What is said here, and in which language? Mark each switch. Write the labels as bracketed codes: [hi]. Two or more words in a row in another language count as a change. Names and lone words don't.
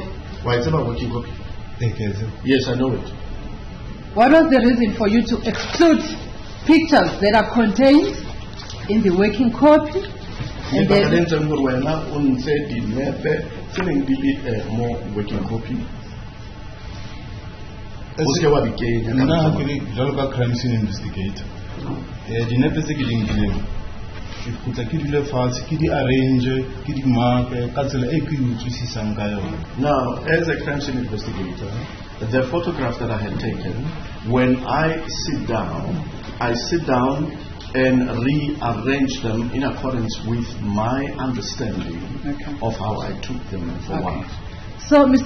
[en] Why it's about working copy? Yes, I know it. What was the reason for you to exclude pictures that are contained in the working copy? And then more working copy. [st] Jwalo ka [en] crime scene investigator [st] dinepe tse ke di nkileng ke kgutla ke dule fatshe ke di arrange ke di marke ka tsela e ke utlwisisang ka yona. [en] Now, as a crime scene investigator, the photographs that I had taken, when I sit down and rearrange them in accordance with my understanding of how I took them for one. So, Mr.